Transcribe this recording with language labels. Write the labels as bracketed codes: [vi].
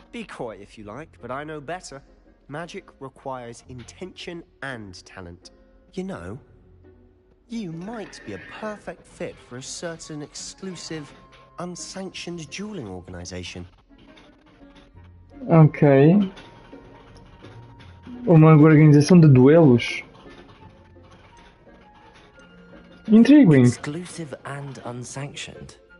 [en] Be coy if you like, but I know better. Magic requires intention and talent. You know, you might be a perfect fit for a certain exclusive, unsanctioned dueling organization. ok. [pt] Uma organização de duelos. [en] Intriguing. Exclusive and unsanctioned.